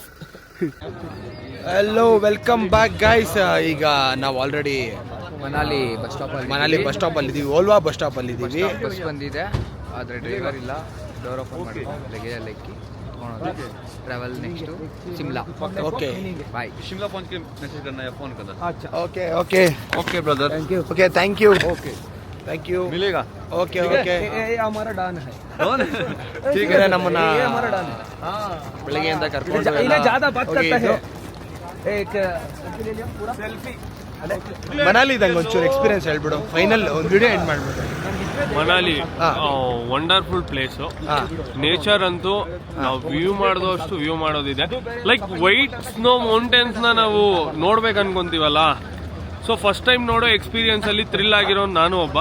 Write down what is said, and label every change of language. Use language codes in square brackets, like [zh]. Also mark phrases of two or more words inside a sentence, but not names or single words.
[en] Hello, welcome back guys. [kn] ಈಗ ನಾವು ಆಲ್ರೆಡಿ ಮನಾಲಿ ಬಸ್ ಸ್ಟಾಪಲ್ಲಿ ಇದ್ದೀವಿ. ಓಲ್ವಾ ಬಸ್ ಸ್ಟಾಪಲ್ಲಿ ಇದ್ದೀವಿ. ಬಸ್ ಬಂದಿದೆ, ಆದರೆ ಡ್ರೈವರ್ ಇಲ್ಲ. [en] door open [kn] ಮಾಡಿ ಲಗೇಜಲ್ಲಿ ಎಕ್ಕಿ [en] travel next [kn] ಶಿಮ್ಲಾ. [en] ಓಕೆ ಬಾಯ್. [hi] शिमला पहुंच के मैसेज करना या फोन करना. [en] Okay brother. Thank you. [hi] मिलेगा. [en] ಓಕೆ [hi] हमारा डॉन है. ठीक है. [kn] ನಮ್ಮನ್ನ [hi] हमारा डॉन [kn] ಬೆಳಗ್ಗೆಯಿಂದ ಕರ್ಕೊಂಡು [hi] ಇನ್ನ ज़्यादा बात करता है. एक [kn] ಮನಾಲಿ ಇದ್ದಂಗೆ ಒಂಚೂರು ಎಕ್ಸ್ಪೀರಿಯನ್ಸ್ ಹೇಳ್ಬಿಡು. ಫೈನಲ್ ಒಂದು ವಿಡಿಯೋ ಎಂಡ್ ಮಾಡ್ಬಿಡು. [en] Manali wonderful place. [kn] ನೇಚರ್ ಅಂತೂ ನಾವು ವ್ಯೂ ಮಾಡಿದಷ್ಟು ವ್ಯೂ ಮಾಡೋದಿದೆ. [en] like white snow mountains [kn] ನಾವು ನೋಡ್ಬೇಕು ಅನ್ಕೊಂತೀವಲ್ಲ, [en] so first time [kn] ನೋಡೋ ಎಕ್ಸ್ಪೀರಿಯನ್ಸಲ್ಲಿ ಥ್ರಿಲ್ ಆಗಿರೋ ನಾನು ಒಬ್ಬ.